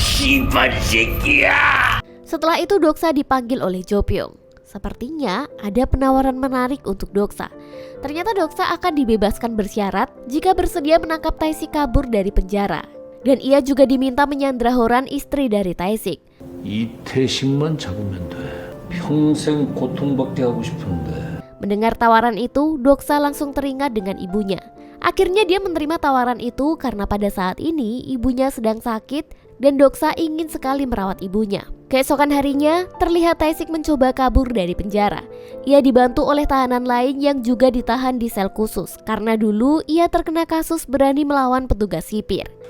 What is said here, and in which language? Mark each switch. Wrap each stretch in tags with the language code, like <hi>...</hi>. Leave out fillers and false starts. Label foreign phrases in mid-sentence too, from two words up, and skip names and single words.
<id>Setelah itu Doksa dipanggil oleh Jo Pyong. Sepertinya ada penawaran menarik untuk Doksa. Ternyata Doksa akan dibebaskan bersyarat jika bersedia menangkap Tae-sik kabur dari penjara. Dan ia juga diminta menyandra Horan, istri dari Tae-sik.</id> <ko>이태식만 잡으면 돼. 평생 고통받게 하고 싶은데.</ko> <id>Mendengar tawaran itu, Doksa langsung teringat dengan ibunya. Akhirnya dia menerima tawaran itu karena pada saat ini ibunya sedang sakit dan Doksa ingin sekali merawat ibunya. Keesokan harinya, terlihat Tae-sik mencoba kabur dari penjara. Ia dibantu oleh tahanan lain yang juga ditahan di sel khusus karena dulu ia terkena kasus berani melawan petugas sipir.</id>